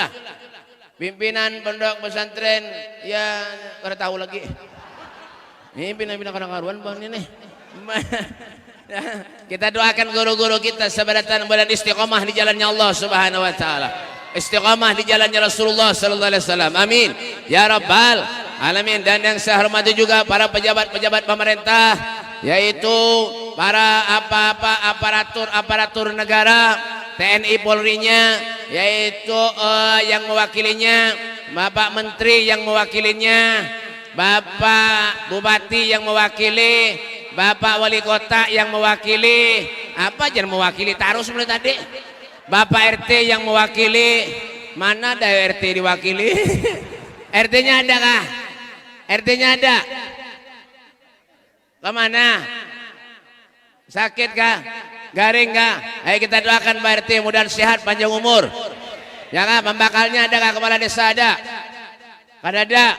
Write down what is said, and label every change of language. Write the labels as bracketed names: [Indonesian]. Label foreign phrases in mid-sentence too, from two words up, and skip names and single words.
[Banjar] Pimpinan pondok pesantren, ya kada tahu lagi. Ini pimpinan kadang-karuan bang ini. Kita doakan guru-guru kita sebaratan badan istiqomah di jalannya Allah [Arabic] سبحانه وتعالى. [Banjar] Istiqomah di jalannya Rasulullah [Arabic] صلى الله عليه وسلم. [Banjar] Amin. [Arabic] يا رب العالمين. [Indonesian] Dan yang saya hormati juga para pejabat-pejabat pemerintah, yaitu para aparatur negara, TNI Polri-nya, yaitu yang mewakilinya, Bapak Menteri yang mewakilinya, Bapak Bupati yang mewakili, Bapak Wali Kota yang mewakili, apa jangan mewakili taruh sebenarnya tadi, Bapak RT yang mewakili. Mana ada RT diwakili? RT-nya ada kah? RT-nya ada? Kemana? [Banjar] Sakit kah? Garing kah? [Indonesian] Ayo kita doakan Pak RT mudah sehat panjang umur. [Banjar] Ya kah? Pembakalnya ada kah? Kepala desa ada?